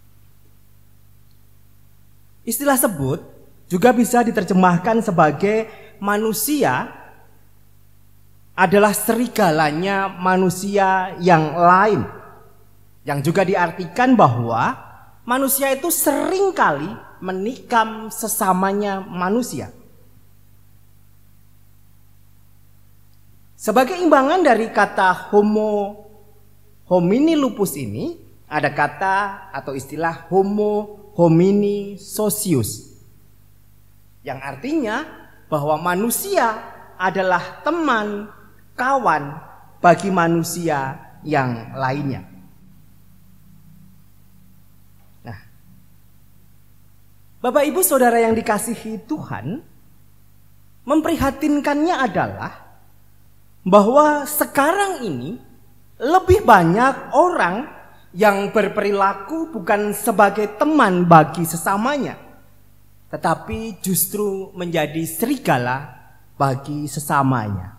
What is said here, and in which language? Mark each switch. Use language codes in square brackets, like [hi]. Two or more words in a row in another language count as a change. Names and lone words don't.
[id] Istilah tersebut juga bisa diterjemahkan sebagai manusia adalah serigalanya manusia yang lain, yang juga diartikan bahwa manusia itu seringkali menikam sesamanya manusia. Sebagai imbangan dari kata [la] Homo homini lupus [id] ini, ada kata atau istilah [la] Homo homini socius, [id] yang artinya bahwa manusia adalah teman, kawan bagi manusia yang lainnya. Nah, Bapak Ibu Saudara yang dikasihi Tuhan, memprihatinkannya adalah bahwa sekarang ini lebih banyak orang yang berperilaku bukan sebagai teman bagi sesamanya, tetapi justru menjadi serigala bagi sesamanya.